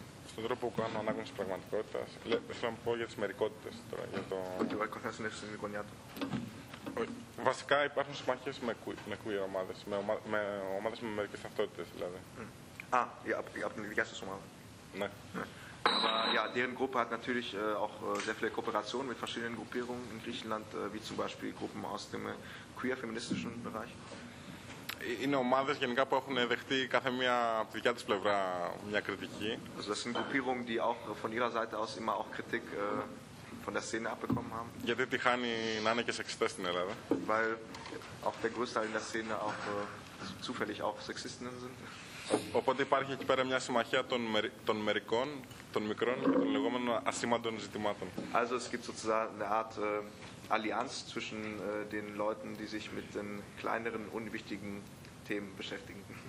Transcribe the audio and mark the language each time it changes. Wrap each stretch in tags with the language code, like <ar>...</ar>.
<el>Στον τρόπο που κάνω ανάγνωση πραγματικότητας. Θέλω να πω για τις μερικότητες τώρα. Για το... Ότι ο καθένας είναι στην εικονιά του. Βασικά υπάρχουν συμμαχίες με queer ομάδες. Με ομάδες με μερικές ταυτότητες δηλαδή. Α, από την δικιά σας ομάδα. Ναι.</el> <de>Aber ja, deren Gruppe hat natürlich auch sehr viele Kooperationen mit verschiedenen Gruppierungen in Griechenland, wie zum Beispiel Gruppen aus dem queer-feministischen Bereich.</de> <el>Είναι ομάδες γενικά που έχουν δεχτεί κάθε μία από τη δικιά της πλευρά μια κριτική.</el> <de>Also das sind Gruppierungen, die auch von ihrer Seite aus immer auch Kritik von der Szene abbekommen haben.</de> <el>Γιατί τυχάνει να είναι και σεξιστές στην Ελλάδα.</el> <de>Weil auch der Großteil in der Szene auch zufällig auch Sexistinnen sind.</de> <el>Οπότε υπάρχει εκεί πέρα μια συμμαχία των μερικών, των μικρών και των λεγόμενων ασήμαντων ζητημάτων.</el> <de>Also es gibt sozusagen eine Art Allianz zwischen den Leuten, die sich mit den kleineren, unwichtigen Themen beschäftigen.</de>